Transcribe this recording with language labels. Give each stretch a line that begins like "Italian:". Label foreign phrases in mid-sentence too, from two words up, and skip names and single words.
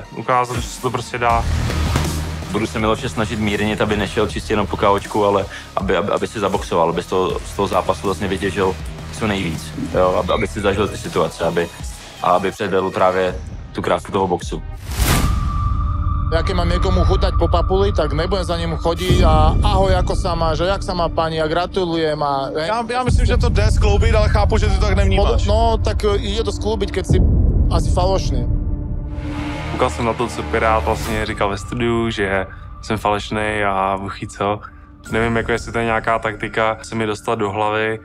Czech: Ukázat, že se to prostě dá. Budu se Miloše snažit mírnit, aby nešel čistě jenom po kávočku, ale aby si zaboxoval, aby z toho zápasu vlastně vytěžil co nejvíc. Jo? Aby si zažil ty situace, aby předvedl právě tu krásu toho boxu.
Slovak: Ja keď mám niekomu chutať po papuli, tak nebudem za ním chodiť a ahoj, ako sa máš, a jak sa má pani, a gratulujem a...
Czech: Já myslím, že to jde skloubit, ale chápu, že ty to tak nevnímáš.
Slovak: No, tak ide to skloubit, keď si asi falošný.
Czech: Koukal jsem na to, co Pirát vlastně říkal ve studiu, že jsem falešný a buchy co. Nevím, jako jestli to je nějaká taktika se mi dostat do hlavy.